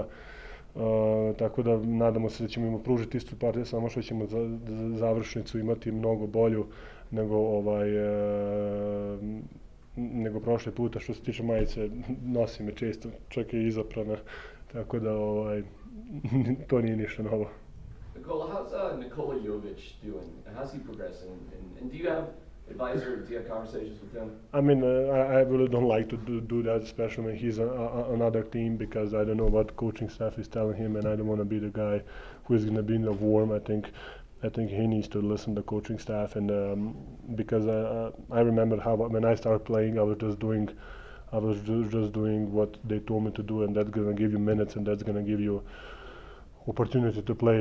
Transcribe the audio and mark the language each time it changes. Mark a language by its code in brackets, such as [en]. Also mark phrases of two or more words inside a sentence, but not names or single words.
[sr] Tako da nadamo se da ćemo im pružiti istu partiju, samo što ćemo za završnicu imati mnogo bolju nego prošle puta. Što se tiče majice, nosi me često, čak i izaprana, tako da to nije ništa novo. [en] Nikola, how's Nikola Jokić doing? How's he progressing? And do you have advice or do you have conversations with him? I mean, I really don't like to do that, especially when he's on another team, because I don't know what coaching staff is telling him, and I don't want to be the guy who is going to be in the warm. I think he needs to listen to the coaching staff, and because I remember how when I started playing, I was just doing what they told me to do, and that's going to give you minutes, and that's going to give you opportunity to play.